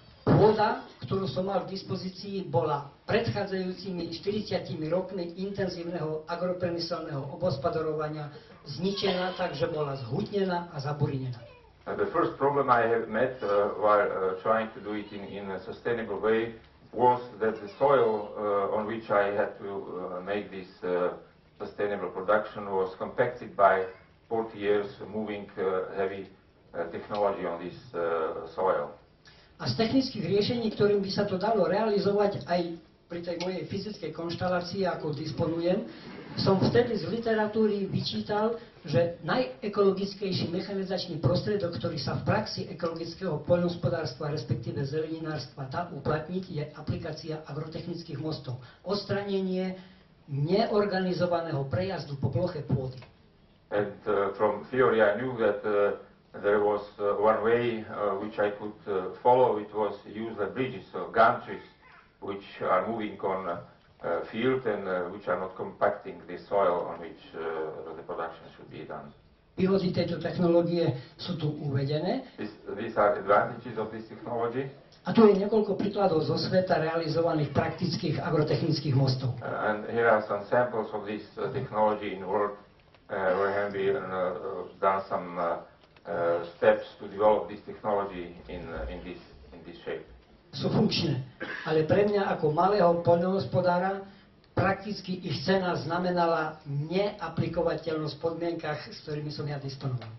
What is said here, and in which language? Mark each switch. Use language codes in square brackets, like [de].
[sk] Pôda, ktorú som mal k dispozícii, bola predchádzajúcimi 40 rokmi intenzívneho agropriemyselného obospodarovania zničená, takže bola zhutnená a zaburinená. [en] The first problem I have met while trying to do it in a sustainable way was that the soil on which I had to make this sustainable production was compacted by 40 years moving heavy technology on this soil. [sk] A z technických riešení, ktorým by sa to dalo realizovať aj pri tej mojej fyzickej konštalácii, ako disponujem, som vtedy z literatúry vyčítal, že najekologickejší mechanizačný prostriedok, ktorý sa v praxi ekologického poľnohospodárstva, respektíve zeleninárstva dá uplatniť, je aplikácia agrotechnických mostov. Odstranenie neorganizovaného prejazdu po ploche pôdy. [en] And from theory I knew that there was one way which I could follow. It was use the bridges, so gantries, which are moving on field and which are not compacting the soil on which the production should be done. [sk] Výhody tejto technológie sú tu uvedené. [en] These are advantages of this technology. [sk] A tu je niekoľko príkladov zo sveta realizovaných praktických agrotechnických mostov. [en] And here are some samples of this technology in the world where have been done some steps to develop this technology in this shape. [sk] Sú funkčné, ale pre mňa ako malého poľnohospodára prakticky ich cena znamenala neaplikovateľnosť v podmienkach, s ktorými som ja disponoval.